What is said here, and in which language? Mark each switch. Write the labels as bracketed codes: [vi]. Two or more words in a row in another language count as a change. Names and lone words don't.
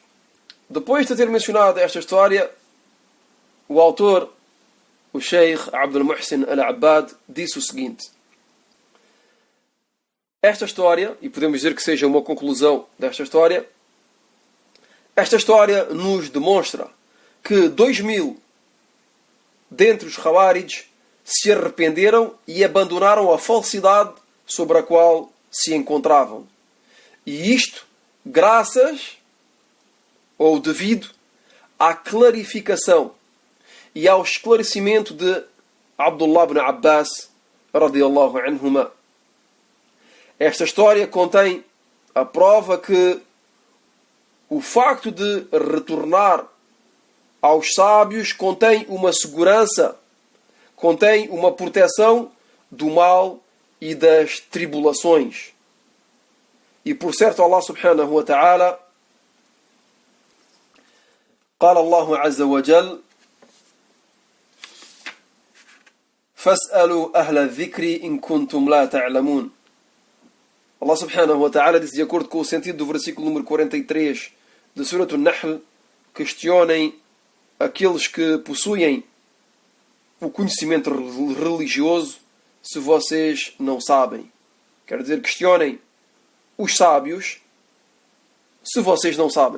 [pt] Depois de ter mencionado esta história, o autor, o Sheikh Abdul Muhsin Al-Abbad, disse o seguinte: esta história, e podemos dizer que seja uma conclusão desta história, esta história nos demonstra que 2000 dentre os Khawarij se arrependeram e abandonaram a falsidade sobre a qual se encontravam. E isto graças ou devido à clarificação e ao esclarecimento de Abdullah ibn Abbas [ar] رضي الله عنهما. [pt] Esta história contém a prova que o facto de retornar aos sábios contém uma segurança, contém uma proteção do mal e das tribulações. E por certo [ar] الله سبحانه وتعالى قال الله عز وجل فاسألوا أهل الذكر إن كنتم لا تعلمون. الله سبحانه وتعالى [pt] diz, de acordo com o sentido do versículo número 43 de Surat An-Nahl, questionem aqueles que possuem o conhecimento religioso se vocês não sabem. Quer dizer, questionem os sábios se vocês não sabem.